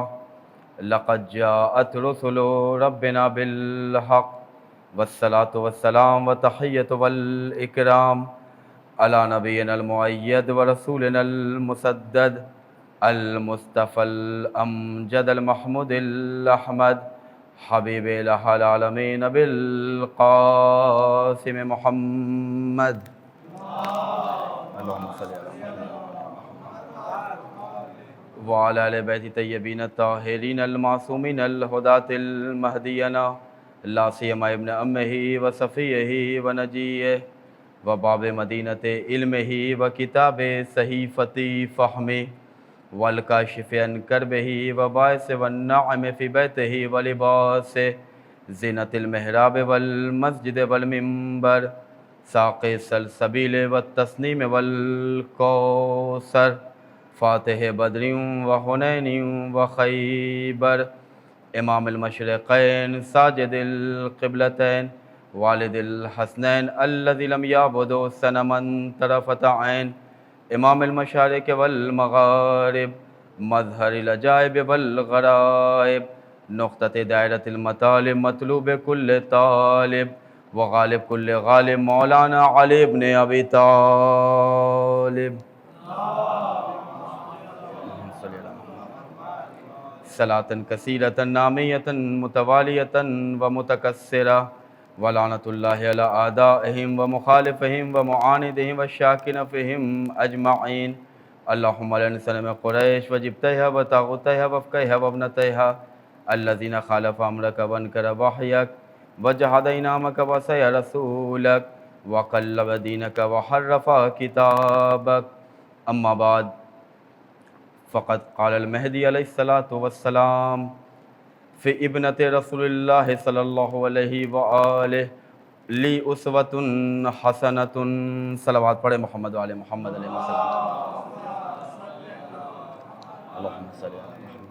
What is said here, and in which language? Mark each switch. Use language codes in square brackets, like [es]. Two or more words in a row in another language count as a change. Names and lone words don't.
[ar] لقد جاءت رسل ربنا بالحق والصلاة والسلام وتحية والإكرام على نبينا المؤيد ورسولنا المسدد المصطفى الأمجد المحمود الأحمد حبيب إله العالمين بالقاسم محمد. اللهم صل على وعلى آل بیت طیبین الطاہرین المعصومین الہداۃ المہدیین لا سیما ابن امہ وصفیہ ونجیہ وباب مدینۃ علمہ وکتاب صحیفۃ فہمہ والکاشف عن کربہ وباعث والنعم فی بیتہ ولباس زینۃ المحراب والمسجد والمنبر ساقی السلسبیل والتسنیم والکوثر فاتح بدر و حنین و خیبر امام المشرقین ساجد القبلتین والد الحسنین الذی لم یعبد صنما طرفۃ عین امام المشارق والمغارب مظہر العجائب والغرائب نقطۃ دائرۃ المطالب مطلوب کل طالب وغالب کل غالب مولانا علی بن ابی طالب. صلاۃً کثیرۃً نامیۃً متوالیۃً ومتکثرۃ ولعنۃ اللہ علی اعدائہم ومخالفہم ومعاندہم والشاکین فیہم اجمعین. اللہم لعن صنم قریش وجبتہا وطاغوتہا وافکہا وابنتہا الذین خالفوا امرک وانکر وحیک وجحد انعامک وعصی رسولک وقلب دینک وحرف کتابک. اما بعد فقد قال المہدی علیہ الصلاۃ والسلام فی ابنۃ رسول اللہ صلی اللہ علیہ وآلہ لی اسوۃ حسنۃ. [ur] صلوات پڑھے [ar] محمد وعلی محمد علیہ وسلم. اللہم صلی علی محمد.